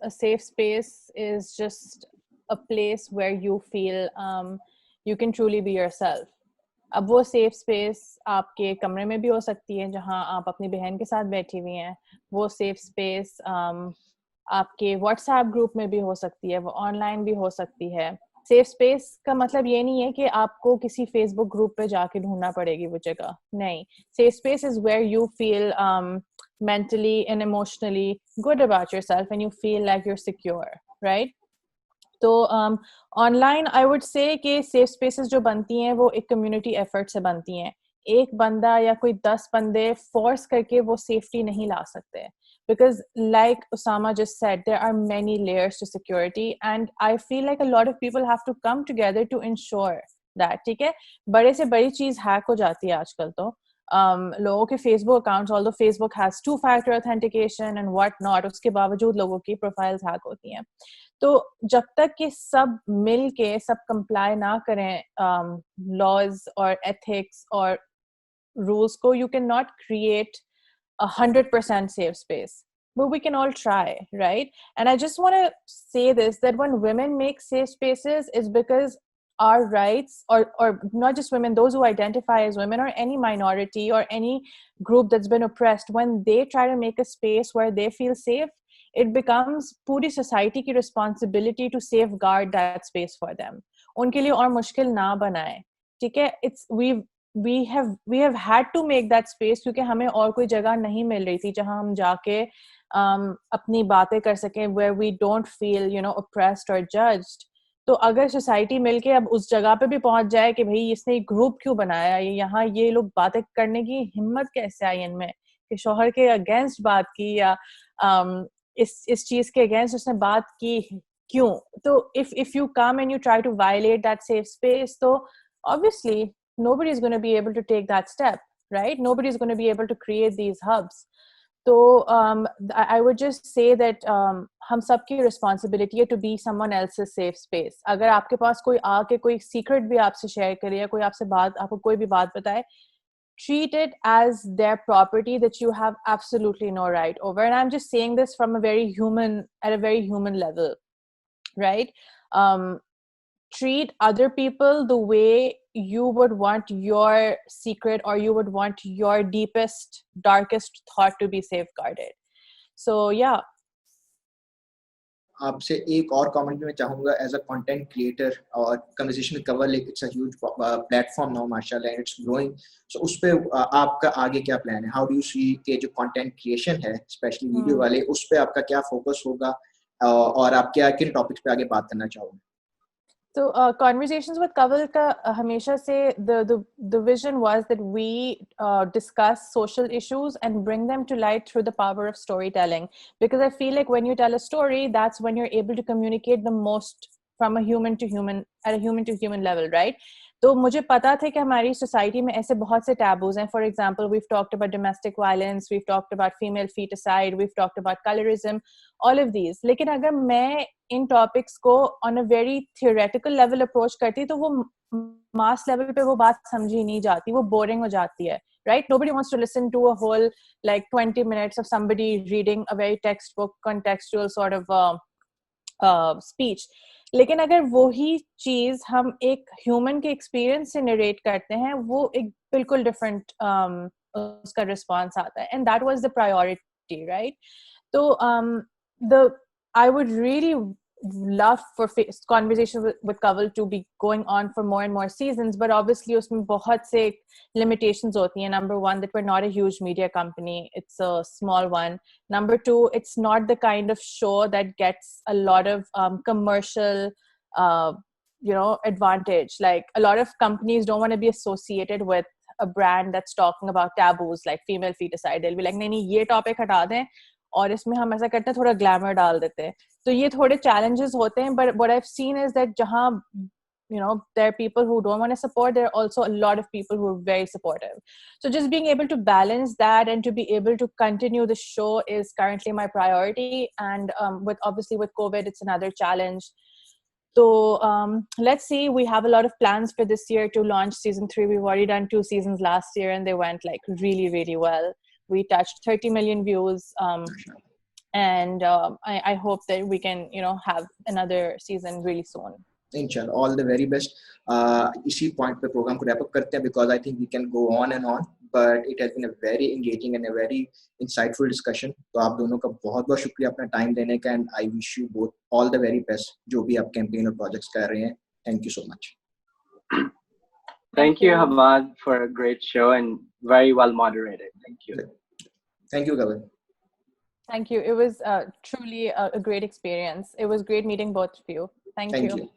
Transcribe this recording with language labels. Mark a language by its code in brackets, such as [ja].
[en] A safe space is just a place where you feel you can truly be yourself. [ur] اب وہ safe space آپ کے کمرے میں بھی ہو سکتی ہے جہاں آپ اپنی بہن کے ساتھ بیٹھی ہوئی ہیں, وہ سیف اسپیس آپ کے واٹس ایپ گروپ میں بھی ہو سکتی ہے, وہ آن لائن بھی ہو سکتی ہے. سیف اسپیس کا مطلب یہ نہیں ہے کہ آپ کو کسی فیس بک گروپ پہ جا کے ڈھونڈنا پڑے گی وہ جگہ, نہیں. [en] Safe space is where you feel mentally and emotionally good about yourself and you feel like you're secure, right? [ur] تو on line [en] I would say [ur] کہ سیف اسپیسز جو بنتی ہیں وہ ایک کمیونٹی ایفرٹ سے بنتی ہیں. ایک بندہ یا کوئی 10 بندے فورس کر کے وہ سیفٹی نہیں لا سکتے, [en] because like Osama just said, there are many layers to security and I feel like a lot of people have to come together to ensure that. [ur] ٹھیک ہے, بڑے سے بڑی چیز ہیک ہو جاتی ہے آج کل تو لوگوں کے face book accounts, [en] although Facebook has 2-factor authentication and what not, [ur] اس کے باوجود لوگوں کی پروفائلز ہیک ہوتی ہیں. تو جب تک کہ سب مل کے سب کمپلائی نہ کریں لاز اور ایتھکس اور رولس کو, [en] You can not create 100% safe space, but we can all try, right? And I just want to say this, that when women make safe spaces is because our rights, or not just women, those who identify as women or any minority or any group that's been oppressed, when they try to make a space where they feel safe, it becomes [ur] پوری society کی [en] responsibility to safeguard that space for them. [ur] ان کے لیے اور مشکل نہ بنائے, ٹھیک ہے. [en] we have had to make that space [ur] کیونکہ ہمیں اور کوئی جگہ نہیں مل رہی تھی جہاں ہم جا کے اپنی باتیں کر سکیں, [en] where we don't feel oppressed or judged. [ur] تو اگر سوسائٹی مل کے اب اس جگہ پہ بھی پہنچ جائے کہ بھائی اس نے گروپ کیوں بنایا, یہاں یہ لوگ باتیں کرنے کی ہمت کیسے آئی ان میں کہ شوہر کے اگینسٹ بات کی, یا اس چیز کے اگینسٹ اس نے بات کی کیوں. [en] تو if you come and you try to violate that safe space, تو obviously nobody is going to be able to take that step, right? Nobody is going to be able to create these hubs. تو I would just say that [ur] ہم سب کی [en] responsibility ہے to be someone else's safe space. [ur] اگر آپ کے پاس کوئی آ کے کوئی سیکرٹ بھی آپ سے شیئر کرے, یا کوئی آپ کو کوئی بھی بات بتائے, [en] treat it as their property that you have absolutely no right over. And I'm just saying this from at a very human level, right? Treat other people the way you would want your secret or you would want your deepest, darkest thought to be safeguarded. So yeah. [ur] آپ سے ایک اور comment بھی میں چاہوں گا, [en] As a content creator اور conversation core, like it's a huge platform now ماشاء اللہ, it's growing. [ur] سو اس پہ آپ کا آگے کیا پلان ہے؟ [en] how do you see [ur] کہ جو کانٹینٹ کریشن ہے اسپیشلی ویڈیو والے, اس پہ آپ کا کیا فوکس ہوگا, اور آپ کیا کن ٹاپکس پہ آگے بات کرنا چاہو گے؟ [en] So conversations with Kanwal ka hamesha se the vision was that we discuss social issues and bring them to light through the power of storytelling, because I feel like when you tell a story, that's when you're able to communicate the most from a human to human, at a human to human level, right? [ur] تو مجھے پتا تھا کہ ہماری society میں ایسے بہت سے ٹیبوز ہیں. [en] For example we've talked about domestic violence, we've talked about female feticide, we've talked about colorism, all of these. [ur] لیکن اگر میں ان ٹاپکس کو [en] on a very theoretical level [ur] approach کرتی تو وہ mass level پہ وہ بات سمجھی نہیں جاتی, وہ boring ہو جاتی ہے, right? [en] Nobody wants to listen to a whole like 20 minutes of somebody reading a very textbook contextual sort of speech. [ur] لیکن اگر وہی چیز ہم ایک ہیومن کے ایکسپیرئنس سے نریٹ کرتے ہیں, وہ ایک بالکل ڈفرینٹ اس کا رسپانس آتا ہے, [en] And that was the priority, right? [ur] تو [en] I would really love for conversation with Kanwal to be going on for more and more seasons, but obviously [ur] اس میں بہت سے limitations ہوتی ہیں. [en] Number one, that we're not a huge media company, it's a small one. Number two, it's not the kind of show that gets a lot of commercial advantage. Like a lot of companies don't want to be associated with a brand that's talking about taboos like female feticide. They'll be like [ur] نہیں یہ topic ہٹا دیں اور اس میں ہم ایسا کرتے ہیں تھوڑا گلیمر ڈال دیتے ہیں. تو یہ تھوڑے چیلنجز ہوتے ہیں, [en] but what I've seen is that [ur] جہاں [en] there are people who don't want to support. There are also a lot of people who are very supportive. So just being able to balance that and to be able to continue the show is currently my priority. And with COVID, it's another challenge. So let's see. We have a lot of plans for this year to launch season 3. We've already done 2 seasons last year, and they went like really, really well. We touched 30 million views. And I hope that we can, have another season really soon. Inshallah, all the very best. [ur] इसी point पे program को wrap up करते हैं, [en] because I think we can go on and on, but it has been a very engaging and a very insightful discussion. [ur] तो आप दोनों का बहुत बहुत शुक्रिया अपना time देने का, [en] and I wish you both all the very best [ur] जो भी आप campaign और projects कर रहे हैं. [en] Thank you so much. Thank you, Hamad, for a great show and very well moderated. Thank you. Thank you, Gavan. Thank you. It was truly a great experience. It was great meeting both of you. Thank you.